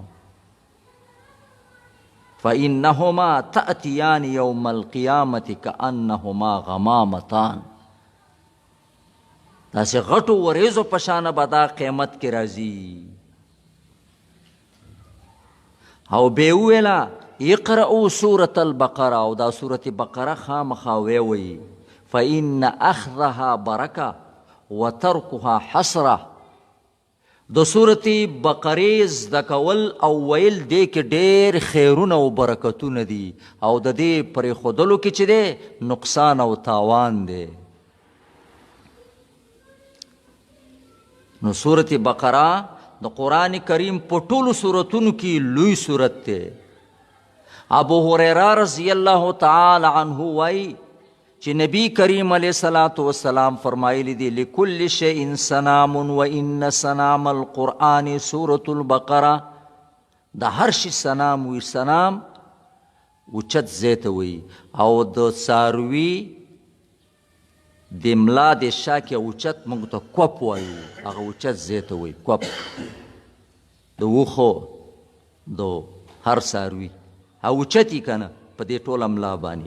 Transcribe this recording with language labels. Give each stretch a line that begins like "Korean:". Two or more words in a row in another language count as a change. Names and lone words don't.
Arabic: فإنهما تأتیان یوم القیامة کأنهما غمامتان.
Pashto: داسې غټو وریځو په شانه به دا قیامت کې راځي. او بیا وویله
Arabic: اقرأوا سورة البقره،
Pashto: او دا سورت بقره خامخا وی
Arabic: فإن أخذها برکه وترکها حسره.
Pashto: د سورت بقرې زده کول او ویل دې کې ډېر خیرونه او برکتونه دي، او د دې پرېښودلو کې چې دی نقصان او تاوان دی. نو سورت بقره د قرآن کریم په ټولو سورتونو کې لوی سورت دی. ابو هریره
Arabic: رضی الله تعالی عنه
Pashto: وایي چې نبی کریم
Arabic: علیه الصلاة والسلام
Pashto: فرمایلی دی
Arabic: لکل شیء سنام و ان سنام القرآن سورة البقره.
Pashto: د هر شي سنام وي، سنام اوچت ځای ته وي، او د څاروي د ملا د شا کې اوچت موږ ته کوپ وایو، هغه اوچت ځای ته وي کوپ. د وښو د هر څاروي اوچت یي که نه په دې ټوله ملا باندې.